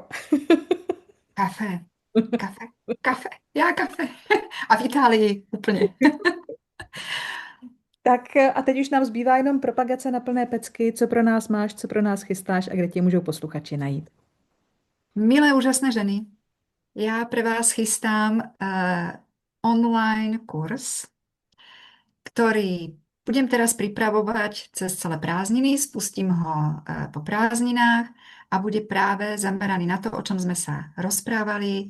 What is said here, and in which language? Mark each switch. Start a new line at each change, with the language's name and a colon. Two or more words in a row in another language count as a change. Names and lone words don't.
Czech: Kafe. Kafe. Já kafe. A v Itálii úplně. Tak a teď už nám zbývá jenom propagace na plné pecky. Co pro nás máš, co pro nás chystáš a kde tě můžou posluchači najít?
Slovak: Milé, úžasné ženy, ja pre vás chystám online kurz, ktorý budem teraz pripravovať cez celé prázdniny, spustím ho po prázdninách a bude práve zameraný na to, o čom sme sa rozprávali.